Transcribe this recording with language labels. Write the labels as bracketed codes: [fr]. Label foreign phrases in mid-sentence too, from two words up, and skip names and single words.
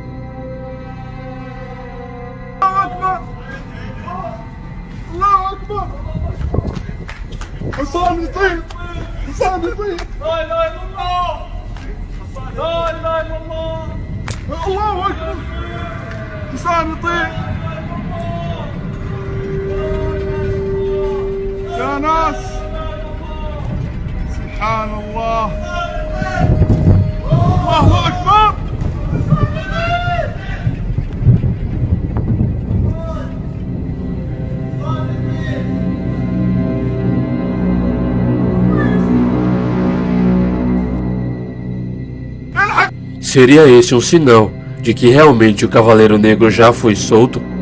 [ar] اكبر الله اكبر وصاد يطير وصاد يطير لا اله الا الله لا اله الا الله الله اكبر حسام يطير يا ناس سبحان الله الله اكبر [pt] Seria esse um sinal de que realmente o Cavaleiro Negro já foi solto?